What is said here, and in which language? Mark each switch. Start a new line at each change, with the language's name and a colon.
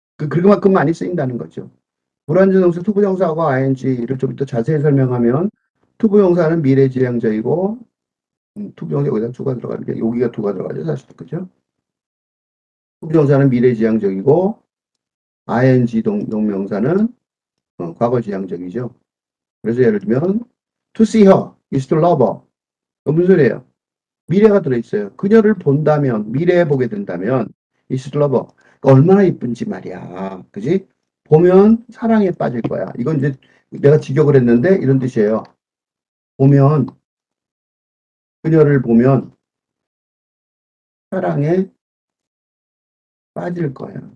Korean: 그만큼 많이 쓰인다는 거죠. 불완전동사 투부정사하고 ing를 좀 더 자세히 설명하면 투부정사는 미래지향적이고 투부정사 여기다 두가 들어가는 게 여기가 두가 들어가죠 사실 그죠? 투부정사는 미래지향적이고 ing 동명사는 과거지향적이죠. 그래서 예를 들면
English: to see her is to love her.
Korean: 무슨 소리예요? 미래가 들어있어요. 그녀를 본다면 미래에 보게 된다면
English: is to love her.
Korean: 그러니까 얼마나 이쁜지 말이야. 그지? 보면 사랑에 빠질 거야. 이건 이제 내가 직역을 했는데 이런 뜻이에요. 보면 그녀를 보면 사랑에 빠질 거야.